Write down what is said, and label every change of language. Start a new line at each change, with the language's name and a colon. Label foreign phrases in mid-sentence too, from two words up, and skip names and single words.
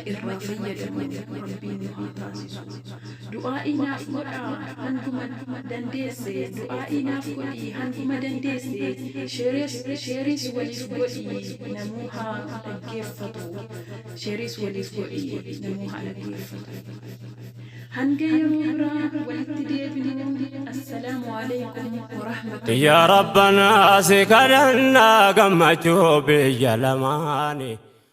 Oromo: irraa fayyadamu rabbiin nu haa taasisu du'aa'ii naaf godhaa hanguma dandeesse du'aa'ii naaf godhii hanguma dandeesse sheeris waliif godhii namuu haa dhaggeeffatu sheeris waliif godhii namuu haa dhaggeeffatu hanga yeroo biraa walitti deebinuu
Arabic: السلام عليكم ورحمة الله يا ربنا سكرنا قمتو بيا لماني